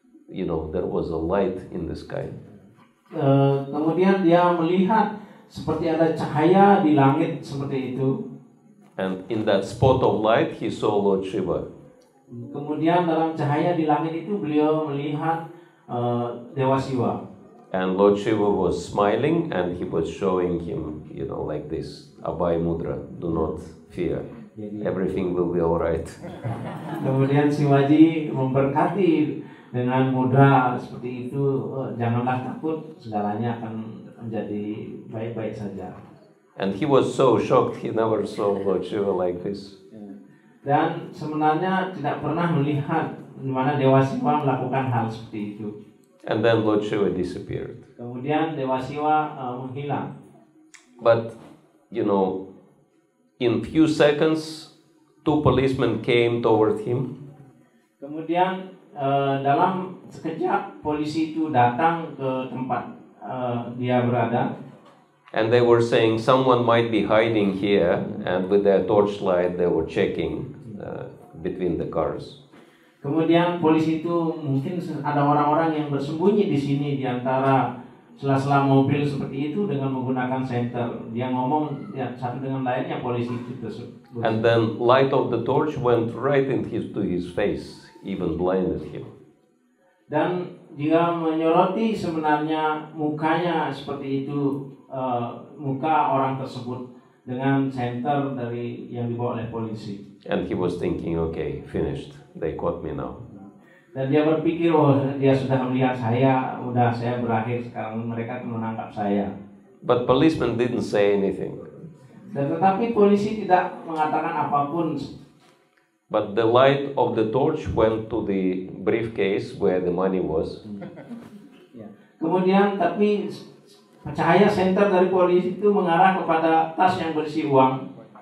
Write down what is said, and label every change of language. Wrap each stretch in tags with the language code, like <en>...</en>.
<en>There was a light in the sky.</en> <id>Kemudian dia melihat seperti ada cahaya di langit seperti itu.</id> <en>And in that spot of light, he saw Lord Shiva.</en> <id>Kemudian dalam cahaya di langit itu beliau melihat Dewa Shiva.</id> <en>And Lord Shiva was smiling, and he was showing him, like this, Abhay Mudra, do not fear, everything will be alright.</en> <id>Kemudian Shivaji memberkati dengan mudra seperti itu, janganlah takut, segalanya akan menjadi baik-baik saja.</id> <en>And he was so shocked, he never saw Lord Shiva like this.</en> <id>Dan sebenarnya tidak pernah melihat di mana Dewa Siwa melakukan hal seperti itu.</id> <en>And then Lord Shiva disappeared.</en> <id>Kemudian Dewa Siwa menghilang.</id> <en>But, you know, in few seconds, 2 policemen came toward him.</en> <id>Kemudian dalam sekejap polisi itu datang ke tempat dia berada.</id> <en>And they were saying someone might be hiding here, and with their torchlight they were checking between the cars.</en> <id>Kemudian polisi itu mungkin ada orang-orang yang bersembunyi di sini di antara sela-sela mobil seperti itu dengan menggunakan senter. Dia ngomong ya, satu dengan lainnya polisi itu tersebut.</id> <en>And then light of the torch went right into his face, even blinded him.</en> <id>Dan dia menyoroti sebenarnya mukanya seperti itu, muka orang tersebut dengan senter dari yang dibawa oleh polisi.</id> <en>And he was thinking, okay, finished. They caught me now.</en> <id>Dan dia berpikir, oh dia sudah melihat saya, udah saya berakhir, sekarang mereka menangkap saya.</id> <en>But policemen didn't say anything.</en> <id>Dan tetapi polisi tidak mengatakan apapun.</id> <en>But the light of the torch went to the briefcase where the money was.</en> <id>Kemudian tapi cahaya senter dari polisi itu mengarah kepada tas yang berisi uang.</id>